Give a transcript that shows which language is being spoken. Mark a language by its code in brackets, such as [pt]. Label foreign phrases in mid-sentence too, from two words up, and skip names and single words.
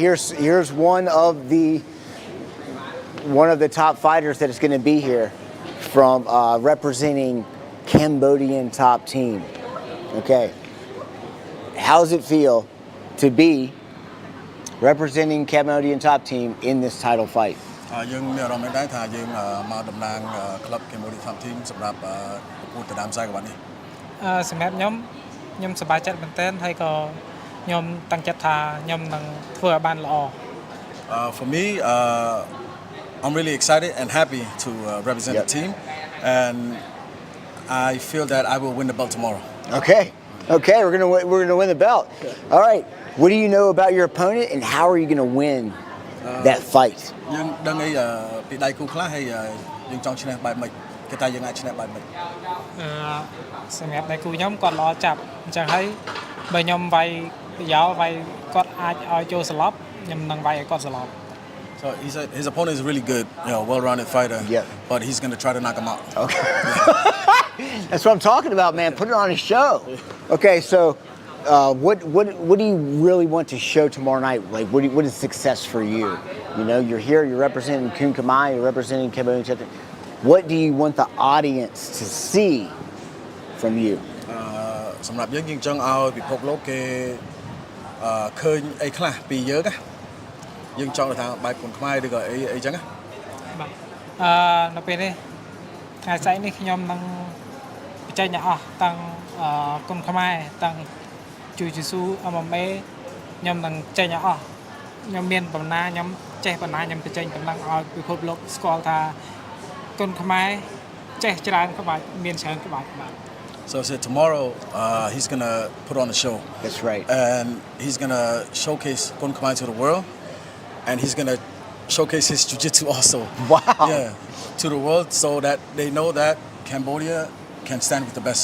[en] Here's one of the top fighters that is going to be here from representing Cambodian top team. Okay, how does it feel to be representing Cambodian top team in this title fight? [km] យើងមានអារម្មណ៍ដែរថាយើងមកតំណាងក្លឹប Cambodian Top Team សម្រាប់ប្រកួតដណ្ដើមខ្សែក្រវ៉ាត់នេះ សម្រាប់ខ្ញុំសប្បាយចិត្តមែនទែនហើយក៏ខ្ញុំតាំងចិត្តថាខ្ញុំនឹងធ្វើឲ្យបានល្អ [en] For me I'm really excited and happy to represent the team and I feel that I will win the belt tomorrow. Okay, we're gonna win the belt. All right, what do you know about your opponent and how are you gonna win that fight? [km] យើងដឹងអីពីដៃគូខ្លះហើយយើងចង់ឈ្នះបែបម៉េចគេថាយើងអាចឈ្នះបែបម៉េច សម្រាប់ដៃគូខ្ញុំគាត់ល្អចាប់អញ្ចឹងហើយបើខ្ញុំវាយប្រយោលវាយគាត់អាចឲ្យចូលស្លាប់ខ្ញុំនឹងវាយឲ្យគាត់ស្លាប់ [en] So he said his opponent is really good, well-rounded fighter. Yeah. But he's going to try to knock him out. Okay. That's what I'm talking about, man. Put it on a show. Okay, so what do you really want to show tomorrow night? Like, what is success for you? You know, you're here, you're representing Kun Khmer, you're representing Cambodian. What do you want the audience to see from you? [km] សម្រាប់យើងចង់ឲ្យពិភពលោកគេឃើញអីខ្លះពីយើងណាយើងចង់ថាបែបគុនខ្មែរឬក៏អីចឹងណា បាទនៅពេលនេះថ្ងៃស្អែកនេះខ្ញុំនឹងបញ្ចេញអ្នកអស់ទាំងគុនខ្មែរទាំងជូជីស៊ូ MMA ខ្ញុំនឹងចេញអ្នកអស់ខ្ញុំមានបណ្ណាខ្ញុំចេះបណ្ណាខ្ញុំបញ្ចេញបណ្ដឹងឲ្យពិភពលោកស្គាល់ថាគុនខ្មែរចេះច្រើនក្បាច់មានច្រើនក្បាច់ [en] So I said tomorrow he's going to put on a show. That's right. And he's going to showcase Kun Khmer to the world. And he's going to showcase his jiu-jitsu also. Wow. Yeah, to the world so that they know that Cambodia can stand with the best.